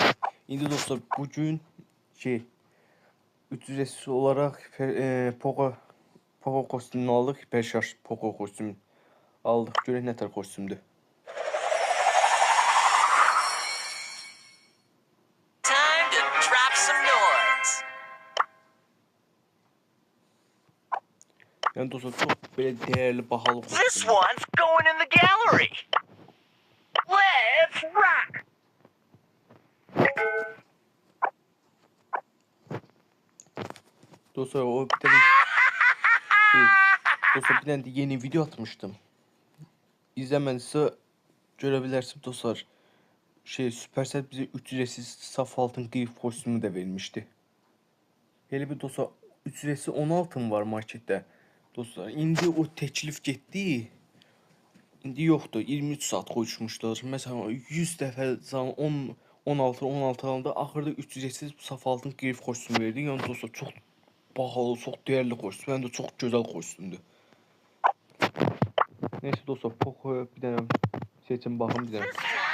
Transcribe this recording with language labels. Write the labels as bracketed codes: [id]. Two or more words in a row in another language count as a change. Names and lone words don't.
[tr] İndi dostlar bugün ücretsiz olarak Poco kostümünü aldık, hiperşarj Poco kostümünü aldık. [az] Görək nə tər kostümdür. [tr] Yani dostlar çok böyle değerli, bahalı kostüm. [en] This one's going in the gallery. Let's rock. [tr] Dostlar dostlar bir tane de yeni video atmıştım. İzlemediyse görebilirsiniz dostlar. Supercell bize ücretsiz saf altın grif kostümü de vermişti. Hele bir dostlar ücretsiz 10 altın var markette. [az] Dostlar indi o teklif getdi. İndi yoxdur. 23 saat qoyuşmuşlar. Mesela 100 dəfə zaman 16 alanda axırda ücretsiz saf altın grif kostümü verdi. Yəni dostlar çox bahalı, çox dəyərli kostüm. Həm də çox gözəl kostümdür. Neyse dostlar, Poco'ya bir dənə seçin baxın bir dənə.